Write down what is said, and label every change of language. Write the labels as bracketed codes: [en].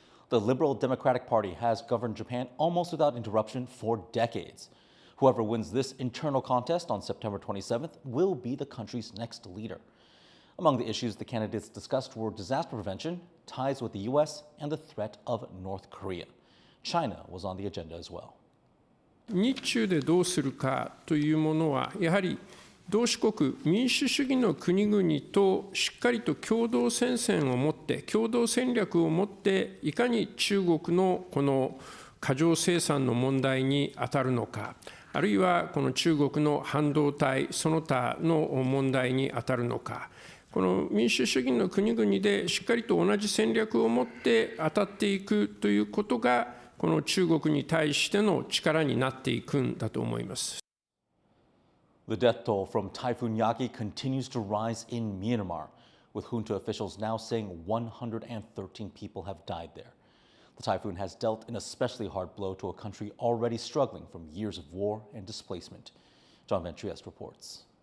[en] The Liberal Democratic Party has governed Japan almost without interruption for decades. Whoever wins this internal contest on September 27th will be the country's next leader. Among the issues the candidates discussed were disaster prevention, ties with the U.S., and the threat of North Korea. China was on the agenda as well. [ja] 日中でどうするかというものは、やはり同志国民主主義の国々としっかりと共同戦線を持って、共同戦略を持って、いかに中国のこの過剰生産の問題に当たるのか、あるいはこの中国の半導体その他の問題に当たるのか、この民主主義の国々でしっかりと同じ戦略を持って当たっていくということが、この中国に対しての力になっていくんだと思います。 [en] The death toll from Typhoon Yagi continues to rise in Myanmar, with junta officials now saying 113 people have died there. The typhoon has dealt an especially hard blow to a country already struggling from years of war and displacement. John Van Trieste reports.